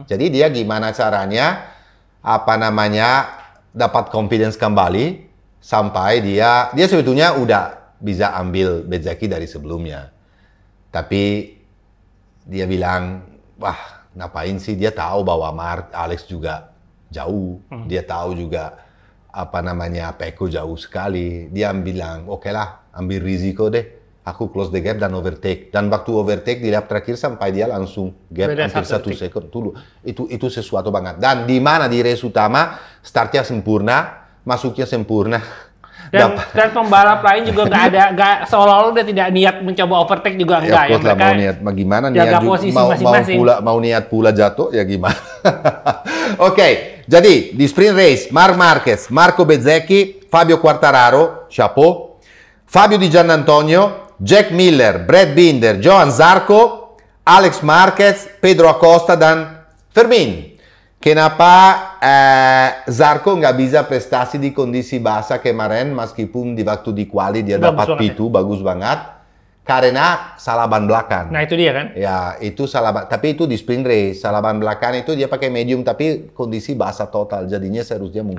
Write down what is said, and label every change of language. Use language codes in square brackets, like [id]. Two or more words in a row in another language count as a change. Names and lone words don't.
[id] Jadi dia gimana caranya dapat confidence kembali sampai dia sebetulnya udah bisa ambil Bezzecchi dari sebelumnya. Tapi dia bilang, wah, ngapain sih? Dia tahu bahwa Alex juga jauh. Dia tahu juga Pecco jauh sekali. Dia bilang, oke lah, ambil risiko deh. Aku [en] close the gap [id] dan overtake. Dan waktu overtake di lap terakhir sampai dia langsung gap hampir 1 second dulu. Itu sesuatu banget. Dan di mana di race utama startnya sempurna, masuknya sempurna. Dan pembalap lain juga nggak seolah-olah dia tidak niat mencoba overtake juga enggak ya. Mereka mau niat gimana jaga posisi masing-masing. Mau niat pula jatuh ya gimana. Oke, jadi di [en] sprint race [id] Marc Marquez, Marco Bezzecchi, Fabio Quartararo, chapeau, Fabio Di Giannantonio, Jack Miller, Brad Binder, Johan Zarco, Alex Marquez, Pedro Acosta dan Fermin. Kenapa Zarco nggak bisa prestasi di kondisi basah kemarin meskipun di waktu di quali dia dapat P2 bagus banget karena salah ban belakang. Nah itu dia kan? Ya itu salah ban, tapi itu di [en] sprint race [id] salah ban belakang itu dia pakai medium tapi kondisi basah total jadinya seharusnya mungkin